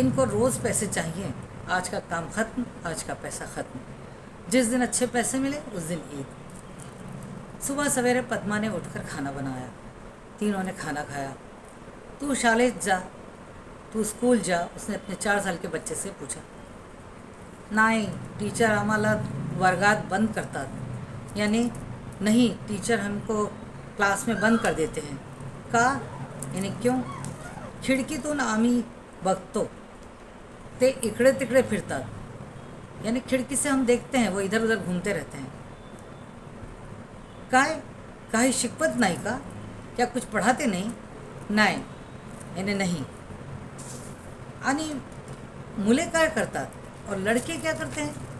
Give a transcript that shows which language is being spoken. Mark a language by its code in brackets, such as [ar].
[hi] इनको रोज़ पैसे चाहिए, आज का काम ख़त्म, आज का पैसा ख़त्म। जिस दिन अच्छे पैसे मिले उस दिन ईद। सुबह सवेरे पद्मा ने उठकर खाना बनाया। तीनों ने खाना खाया। [mr] तू शालेज जा, [hi] तू स्कूल जा, उसने अपने 4 साल के बच्चे से पूछा। [mr] नहीं, टीचर आम्हाला वर्गात बंद करतात। [hi] यानी नहीं, टीचर हमको क्लास में बंद कर देते हैं। का? यानी क्यों? [mr] खिडकीतून आम्ही बघतो ते इकडे तिकडे फिरतात। [hi] यानी खिड़की से हम देखते हैं वो इधर उधर घूमते रहते हैं। [mr] काय? काही शिकवत नाही का? [hi] क्या कुछ पढ़ाते नहीं? [mr] नाही, [hi] यानी नहीं। [mr] आणि मुले काय करतात [hi] और लड़के क्या करते हैं?